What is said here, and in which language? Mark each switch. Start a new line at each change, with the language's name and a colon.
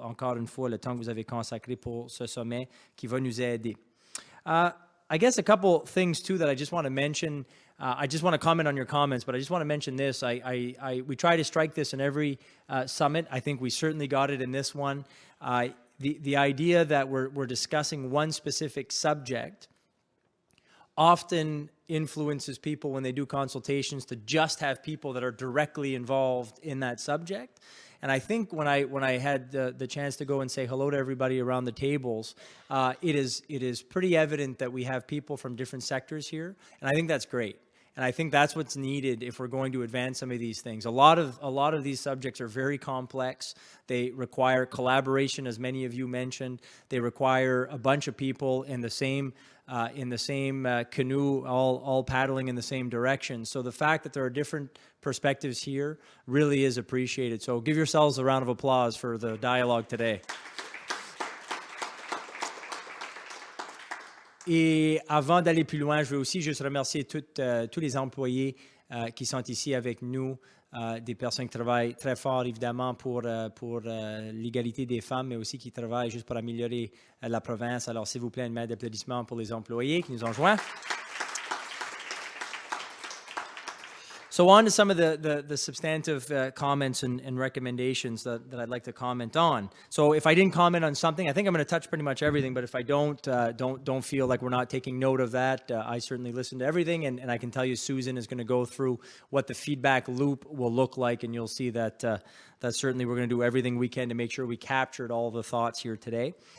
French: encore une fois le temps que vous avez consacré pour ce sommet qui va nous aider.
English: I guess a couple things too that I just want to mention. I just want to comment on your comments, but I just want to mention this. We try to strike this in every summit. I think we certainly got it in this one. The idea that we're discussing one specific subject often influences people when they do consultations to just have people that are directly involved in that subject. And I think when I had the chance to go and say hello to everybody around the tables, it is pretty evident that we have people from different sectors here, and I think that's great. And I think that's what's needed if we're going to advance some of these things. A lot of these subjects are very complex. They require collaboration, as many of you mentioned. They require a bunch of people in the same canoe, all paddling in the same direction. So the fact that there are different perspectives here really is appreciated. So give yourselves a round of applause for the dialogue today.
French: Et avant d'aller plus loin, je veux aussi juste remercier tous les employés qui sont ici avec nous, des personnes qui travaillent très fort, évidemment, pour l'égalité des femmes, mais aussi qui travaillent juste pour améliorer la province. Alors, s'il vous plaît, une main d'applaudissement pour les employés qui nous ont joints.
English: So on to some of the substantive comments and recommendations that I'd like to comment on. So if I didn't comment on something, I think I'm going to touch pretty much everything, but if I don't feel like we're not taking note of that, I certainly listen to everything, and I can tell you Susan is going to go through what the feedback loop will look like, and you'll see that certainly we're going to do everything we can to make sure we captured all the thoughts here today.